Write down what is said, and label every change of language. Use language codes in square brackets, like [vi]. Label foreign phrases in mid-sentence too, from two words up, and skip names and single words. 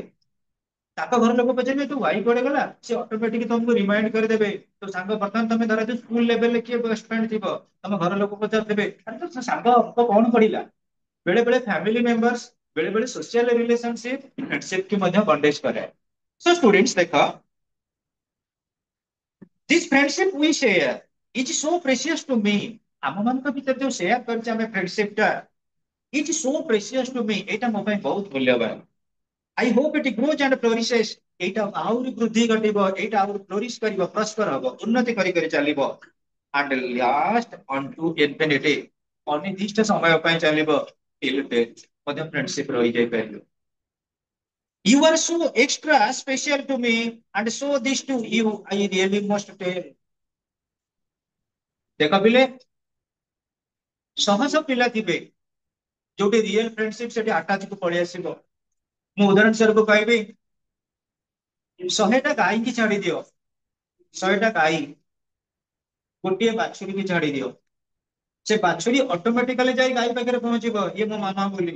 [or] ତାଙ୍କ ଘର ଲୋକ ପଚାରିବେ ତୁ ୱାଇ କୁଆଡେ ଗଲା, ସେ ଅଟୋମେଟିକ ତମକୁ ରିମାଇଣ୍ଡ କରିଦେବେ ତୋ ସାଙ୍ଗ। ବର୍ତ୍ତମାନ ତମେ ଧର [en] school level [or] କିଏ [en] best friend [or] ଥିବ, ତମ ଘର ଲୋକ ପଚାରିଦେବେ ଆରେ ତୋ ସାଙ୍ଗ କଣ ପଢିଲା। ବେଳେ ବେଳେ [en] family members, [or] ବେଳେ ବେଳେ [en] social relationship friendship [or] କି ମଧ୍ୟ ବଣ୍ଡେଜ କରେ। [en] so students [or] ଦେଖ, [en] this friendship we share is so precious to me। [or] ଆମ ମାନଙ୍କ ଭିତରେ ଯୋଉ ସେୟାର କରିଛେ ଆମେ ଫ୍ରେଣ୍ଡସିପ ଟା, [en] it is so precious to me, [or] ଏଇଟା ମୋ ପାଇଁ ବହୁତ ମୂଲ୍ୟବାନ। [en] I hope it grows and flourishes। [or] ଏଇଟା ଆହୁରି ବୃଦ୍ଧି ଘଟିବ, ଏଇଟା ଆହୁରି ଫ୍ଲୋରିଶ କରିବ, ପ୍ରସ୍ପର ହବ, ଉନ୍ନତି କରି କରି ଚାଲିବ। [en] and last unto infinity। [or] ଅନିର୍ଦ୍ଦିଷ୍ଟ ସମୟ ପାଇଁ ଚାଲିବ, [en] till death [or] ମଧ୍ୟ ଫ୍ରେଣ୍ଡସିପ ରହିଯାଇପାରିବ। [en] You are so extra special to me and so this to you I really must tell। [or] ଦେଖ ପିଲେ, ଶହ ଶହ ପିଲା ଥିବେ ଯୋଉଠି [en] real friendship [or] ସେଠି ଆଟାଚ କୁ ପଳେଇ ଆସିବ। ମୁଁ ଉଦାହରଣ ସ୍ୱରୂପ କହିବି, 100ଟା ଗାଈକି ଛାଡି ଦିଅ, 100ଟା ଗାଈ ଗୋଟିଏ ବାଛୁରୀ କି ଛାଡି ଦିଅ, ସେ ବାଛୁରୀ ଅଟୋମେଟିକାଲି ଯାଇ ଗାଈ ପାଖରେ ପହଞ୍ଚିବ, ଇଏ ମୋ ମାମା ବୋଲି।